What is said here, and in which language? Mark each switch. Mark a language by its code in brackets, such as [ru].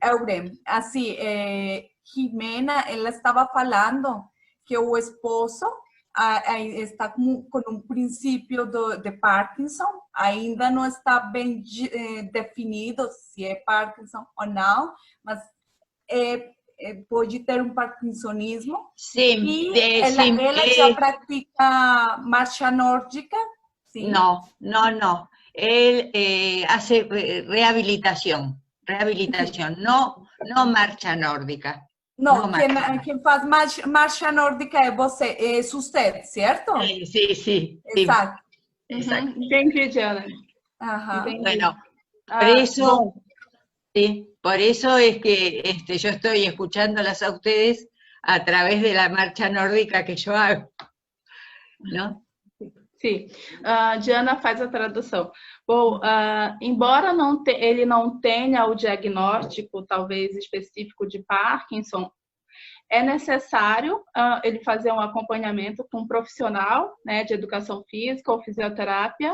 [pt] Euren, assim, Jimena, ela estava falando que o esposo está com princípio de Parkinson, ainda não está bem definido se é Parkinson ou não, mas pode ter parkinsonismo. [es] Sí, [pt] ela já pratica marcha nórdica. [es] ¿Sí? No. Él hace rehabilitación, no marcha nórdica. No, quien faz marcha nórdica es usted, ¿cierto? Sí. Exacto. [pt] Entendi, Diana. Ajá. [es] Bueno, por eso... Sí, por eso es que yo estoy escuchándolas a ustedes a través de la marcha nórdica que yo hago, ¿no? [pt] Sim, Diana faz a tradução. Bom, embora ele não tenha o diagnóstico, talvez, específico de Parkinson, é necessário ele fazer um acompanhamento com um profissional, né, de educação física ou fisioterapia,